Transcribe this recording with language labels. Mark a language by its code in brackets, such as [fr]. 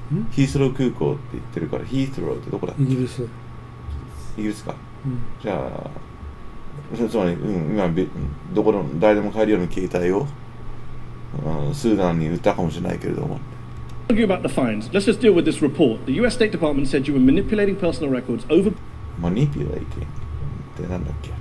[ja] ヒースロー空港って言ってるから、ヒースローってどこだっけ？イギリスか。じゃあつまり、今どこの誰でも買えるような携帯をスーダンに売ったかもしれないけれども。 [en] Argue about the fines. Let's just deal with this report. The US State Department said you were manipulating personal records over. [ja] Manipulating ってなんだっけ？